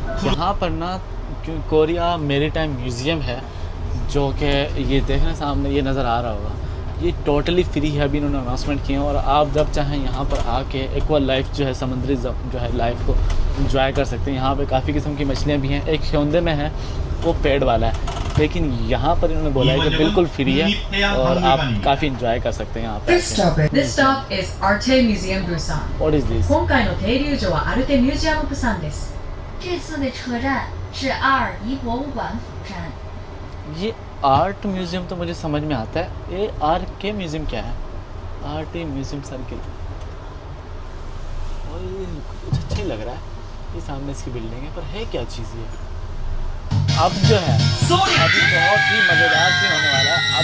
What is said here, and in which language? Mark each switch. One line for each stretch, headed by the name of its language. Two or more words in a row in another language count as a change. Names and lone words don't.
Hindi: यहाँ पर ना कोरिया मैरीटाइम म्यूज़ियम है, जो कि ये देखने सामने ये नज़र आ रहा होगा, ये
English: totally free
Hindi: है, अभी इन्होंने अनाउंसमेंट किए हैं। और आप जब चाहें यहाँ पर आके
English: aqua life
Hindi: जो है समुद्री जो है लाइफ को एंजॉय कर सकते हैं। यहाँ पे काफ़ी किस्म की मछलियाँ भी हैं, एक ह्योंदे में है वो पेड़ वाला है, लेकिन यहाँ पर इन्होंने बोला है कि बिल्कुल फ्री है और आप काफ़ी एंजॉय कर सकते हैं यहाँ पर।
English: This stop is Arte Museum Busan. What is this?
Japanese: 今回の停留所は Arte Museum Busan です。
Chinese: 这次的车站是阿尔仪博物馆釜山。
Hindi: ये आर्ट म्यूज़ियम तो मुझे समझ में आता है, ये आर के म्यूज़ियम क्या है? आर्ट म्यूज़ियम सर्किल, और ये कुछ अच्छा ही लग रहा है। ये सामने इसकी बिल्डिंग है, पर है क्या चीज़ ये? अब जो है अभी बहुत ही मज़ेदार सीन होने वाला है।